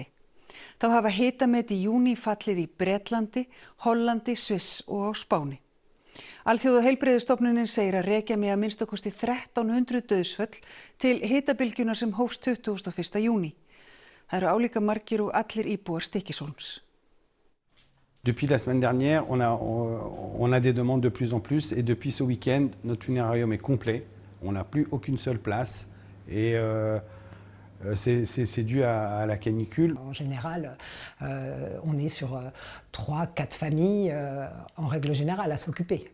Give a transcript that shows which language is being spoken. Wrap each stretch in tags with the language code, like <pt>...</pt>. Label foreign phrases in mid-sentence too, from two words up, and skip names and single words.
<is>Þá hafa hitamet í júní fallið í Bretlandi, Hollandi, Sviss og á Spáni. Alþjóða heilbrigðisstofnunin segir að rekja með að minnsta kosti 1300 dauðsföll til hitabylgjunnar sem hófst 21. júní. Það eru álíka margir og allir íbúar Stykkishólms.</is> <fr>Depuis la semaine dernière, on a des demandes de plus en plus et depuis ce week-end, notre funérarium est complet. On n'a plus aucune seule place et c'est dû à la canicule. En général, on est sur 3-4 familles en règle générale à s'occuper.</fr>